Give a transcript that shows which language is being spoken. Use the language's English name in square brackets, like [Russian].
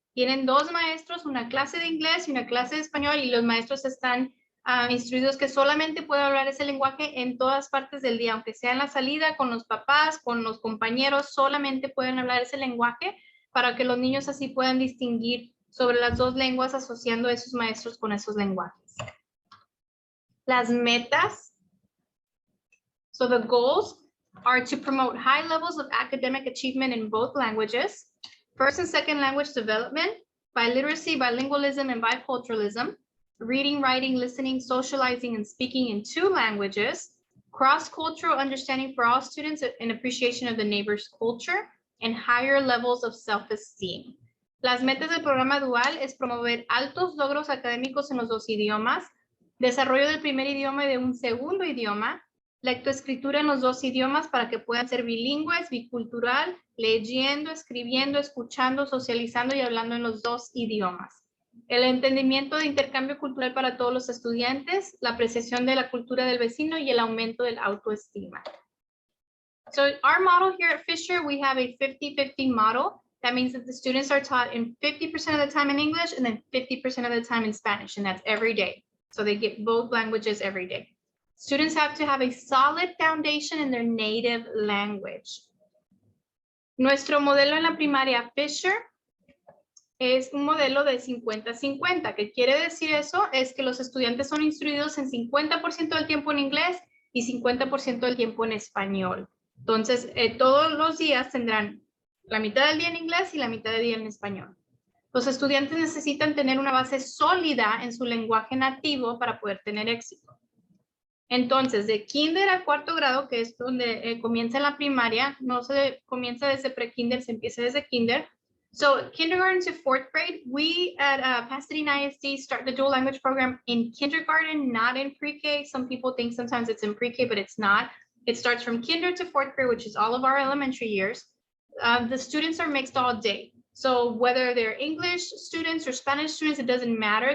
[Spanish] Tienen dos maestros, una clase de inglés y una clase de español y los maestros están instruidos que solamente pueden hablar ese lenguaje en todas partes del día, aunque sea en la salida, con los papás, con los compañeros, solamente pueden hablar ese lenguaje para que los niños así puedan distinguir sobre las dos lenguas asociando a esos maestros con esos lenguajes. Las metas. [English] So the goals are to promote high levels of academic achievement in both languages, first and second language development, biliteracy, bilingualism, and biculturalism, reading, writing, listening, socializing, and speaking in 2 languages, cross-cultural understanding for all students and appreciation of the neighbor's culture, and higher levels of self-esteem. [Spanish] Las metas del programa dual es promover altos logros académicos en los 2 idiomas, desarrollo del primer idioma y de un segundo idioma, lectoescritura en los 2 idiomas para que puedan ser bilingües, bicultural, leyendo, escribiendo, escuchando, socializando y hablando en los 2 idiomas. El entendimiento de intercambio cultural para todos los estudiantes, la apreciación de la cultura del vecino y el aumento del autoestima. [English] So our model here at Fisher, we have a 50-50 model. That means that the students are taught in 50% of the time in English and then 50% of the time in Spanish, and that's every day. So they get both languages every day. Students have to have a solid foundation in their native language. [Spanish] Nuestro modelo en la primaria Fisher es un modelo de 50-50. ¿Qué quiere decir eso? Es que los estudiantes son instruidos en 50% del tiempo en inglés y 50% del tiempo en español. Entonces, todos los días tendrán la mitad del día en inglés y la mitad del día en español. Los estudiantes necesitan tener una base sólida en su lenguaje nativo para poder tener éxito. Entonces, de kinder a 4º grado, que es donde comienza la primaria, no se comienza desde pre-kinder, se empieza desde kinder. [English] So, kindergarten to 4th grade, we at Pasadena ISD start the dual language program in kindergarten, not in pre-K. Some people think sometimes it's in pre-K, but it's not. It starts from kinder to 4th grade, which is all of our elementary years. The students are mixed all day. So whether they're English students or Spanish students, it doesn't matter.